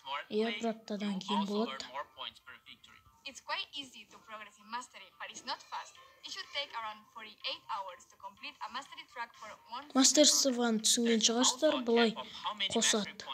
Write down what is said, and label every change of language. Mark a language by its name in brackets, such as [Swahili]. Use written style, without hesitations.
[Kazakh] Бір аптадан кейін болады. [English] It's quite easy to progress in mastery, but it's not fast. It should take around 48 hours to complete a mastery track for one. [Kazakh] Мастерствоны түсінген шығарсыздар, былай қосады.